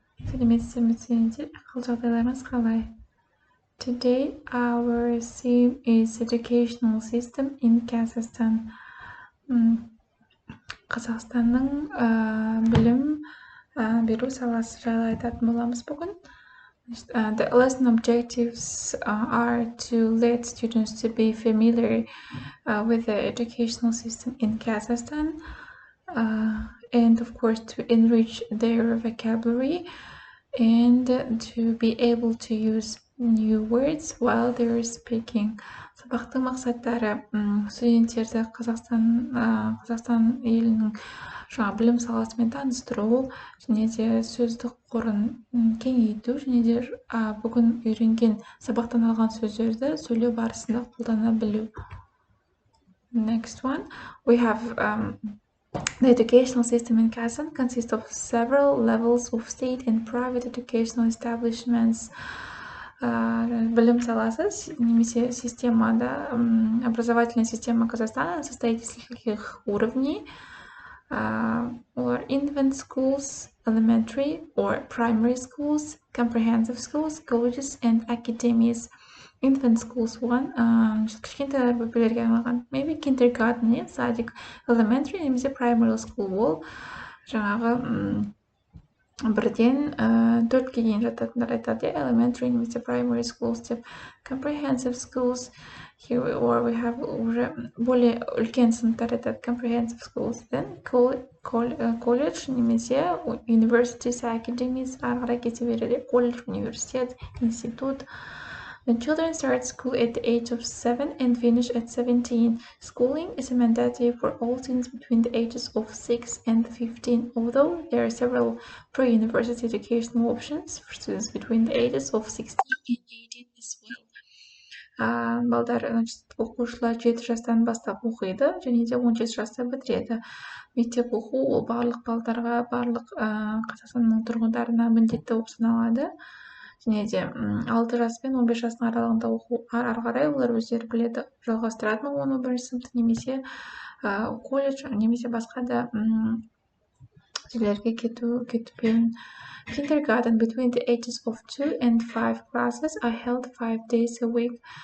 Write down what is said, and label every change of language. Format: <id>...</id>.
<kk>Сәлеметсіздер, қал жағдайларыңыз қалай?</kk> <en>Today our theme is educational system in Kazakhstan.</en> <kk>Қазақстанның білім беру саласы жайлы айтатын боламыз бүгін.</kk> <en>The lesson objectives are to let students to be familiar with the educational system in Kazakhstan. And of course to enrich their vocabulary and to be able to use new words while they're speaking.</en> <kk>Сабақтың мақсаттары студенттерді Қазақстан елінің жаңа білім саласымен таныстыру және де сөздік қорын кеңейту және де бүгін үйренген сабақтан алған сөздерді сөйлеу барысында қолдана білу.</kk> <en>Next one, we have the educational system in Kazakhstan consists of several levels of state and private educational establishments.</en> <kk>Білім саласы немесе системада,</kk> <ru>образовательная система Казахстана состоит из нескольких уровней.</ru> <en>Or infant schools, elementary or primary schools, comprehensive schools, colleges and academies. Infant schools one,</en> <kk>кішкентай бөпелерге арналған,</kk> <en>maybe kindergarten,</en> <kk>садик, elementary немесе primary school ол жаңағы бірден төртке дейін жататындар айтады, elementary немесе primary schools деп.</kk> <en>Comprehensive schools, here we have</en> <ru>уже более</ru> <kk>үлкен сыныптар айтады,</kk> <en>comprehensive schools. Then college</en> <kk>немесе</kk> <en>universities, academies</en> <kk>ары қарай кете береді, колледж, университет, институт.</kk> <en>When children start school at the age of 7 and finish at 17, schooling is mandatory for all students between the ages of 6 and 15, although there are several pre-university educational options for students between the ages of 16 and 18 as well.</en> <kk>Балдар, оқушылар 7 жастан бастап оқиды, және де 17 жаста бітіреді. Мектеп оқу ол барлық балдарға, барлық Қазақстанның тұрғындарына міндетті болып саналады. Және де 6 жас пен 15 жастың аралығында оқу ары қарай олар өздері біледі, жалғастырады ма оны 1-ші сыныпты немесе колледж немесе басқа да жерлерге кетпеуін.</kk> <en>Kindergarten between the ages of 2 and 5 classes are held 5 days a week.</en>